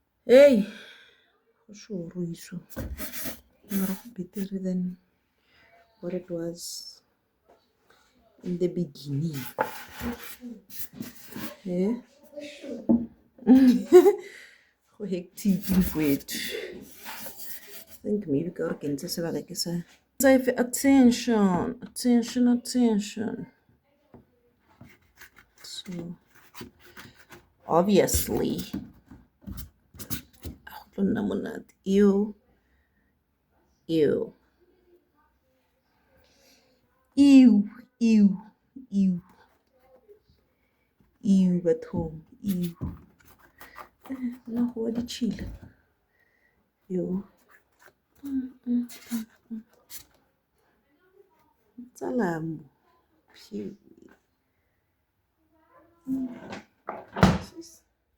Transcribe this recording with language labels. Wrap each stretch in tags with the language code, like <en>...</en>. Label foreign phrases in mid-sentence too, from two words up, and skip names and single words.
<en>Hey, for sure, so better than what it was in the beginning. Yeah. Go hectic mfowethu. I think maybe</en> <nso>ka re ke ntse sebaka ke sa attention.</nso> <en>So obviously</en> <nso>a go tlo nna monate. Ew. Ew. Ew. Ew. Ew. Ew, bathong. Ew. Nna go wa ditšhila. Ew. Tsalambo. Phew. Sis.</nso>